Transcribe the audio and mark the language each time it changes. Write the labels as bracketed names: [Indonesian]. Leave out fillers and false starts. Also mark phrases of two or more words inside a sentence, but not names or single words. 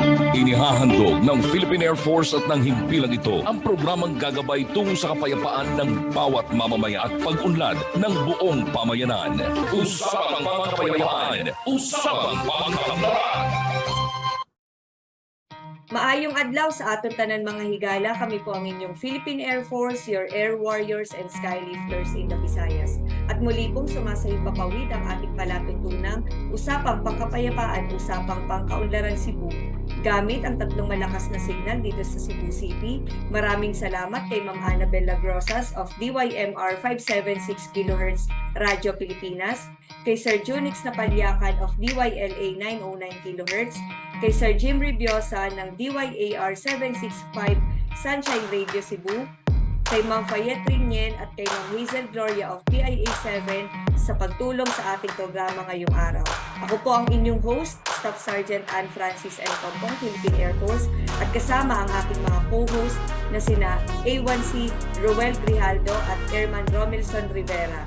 [Filipino] Inihahandog ng Philippine Air Force at ng himpilang ito ang programang gagabay tungo sa kapayapaan ng bawat mamamaya at pag-unlad ng buong pamayanan. Usapang mga kapayapaan, usapang pangkaunlaran. [Cebuano] Maayong adlaw sa aton tanan mga higala, kami po ang inyong Philippine Air Force, [English] your air warriors and skylifters in the Visayas. [Filipino] At muli pong sumasahig papawid ang ating palatuntunang Usapang Pangkapayapaan, Usapang Pangkaunlaran Cebu, gamit ang tatlong malakas na signal dito sa Cebu City. Maraming salamat kay Ma'am Annabel Lagrosas of DYMR 576 kHz Radyo Pilipinas, kay Sir Junix Napalyakan of DYLA 909 kHz, kay Sir Jim Ribiosa ng DYAR 765 Sunshine Radio Cebu, kay Ma'am Fayette Rinien at kay Ma'am Hazel Gloria of PIA 7 sa pagtulong sa ating programa ngayong araw. Ako po ang inyong host, Staff Sergeant Ann Francis N. Compong, Philippine Air Force, at kasama ang aking mga co-host na sina A1C Roel Grijaldo at Airman Romilson Rivera.